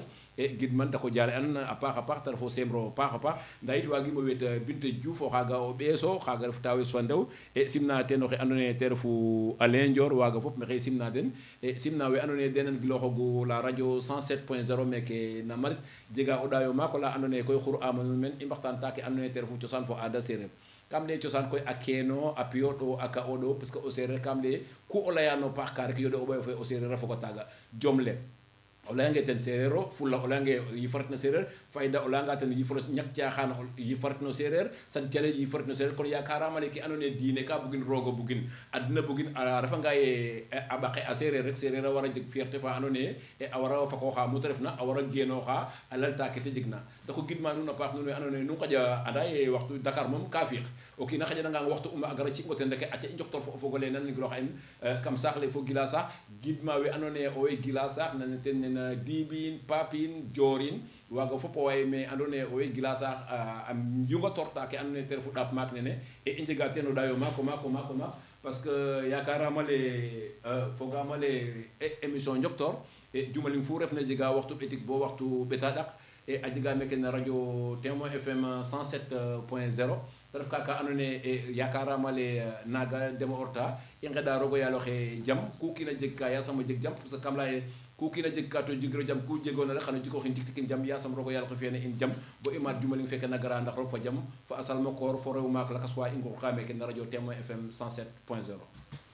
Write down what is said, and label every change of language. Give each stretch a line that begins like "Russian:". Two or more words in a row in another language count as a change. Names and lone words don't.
Serer: e gidman dako jare an a paaxa paax te refo Semro paaxa paax nda yit wagimo wet Binte Diouf o xaga o ɓeeso xaga ref tawes fa ndew e simna ten oxe ando naye te refu Alain Dior waga fop maxey simna den e simna we ando naye denen giloxogu la radio 107.0 meke na Maris jega o ɗayo maako la ando naye koy xur amanu men i mbaxtaan ta ke ando naye te refu cosaan fo aada sereer kam leye cosaan koy a keeno a piyo ɗo a ka o ɗo
French: parce que
Serer: o sereer kam leye ku o leyano paax ka rek yoɗe o ɓayo fe o sereer a foga taaga jom le o leyange ten sereer o fulla o leyange yifaret na sereer fayda o leyanga ten yiforo ñak caaxaan yifaret no sereer san calel yifaret no sereer kon yakarama le ke ando naye diine ka bugin roogo bugin adna bugin a refanga ye a ɓaqe a sereer rek sereer a wara jeg fierté fa ando naye a wara faqoxa mu te refna a wara genoxa a lalta ke te jeg na dako gidma nuun a paax nuun we ando naye nu ngaƴa anda ye waxtu Dakar moom ka fiiq o kiina xaƴanangang waxtu a gara ci ngo ten rek aca i njoktor fo o fogole nan giloxa in kam saax le fo gila saax gidma we ando naye owey gila saax nan ten nena Dibin Papin Diorin waga fop o way me ando naye owey gila saax a yunga torta ke ando naye te refu ɗaap maak nene e i njega ten o ɗayo maako
French: parce que
Serer: yakarama le fogama le émission njoktor e jumaling fu refna jega waxtu ɓetik bo waxtu ɓeta ɗak e a jega meke na radio Témoin FM 107.0 te ref kaka ando naye yakarama le naga demo orta i ngeɗa rogo yaalo xe jam ku kiina jeg ka yasam o jeg jam
French: parce que
Serer: kam leya ye ku kiina jeg ka to jegiro jam ku jegoona rek xano jikoxin tik tikin jam yasam rogo yaalo xe fiyane in jam bo i maat jumaling feke na gara ndax roog fa jam fa a salma koor fo rew maak lakas wa i ngoox ka meke na radio Témoin FM 107.0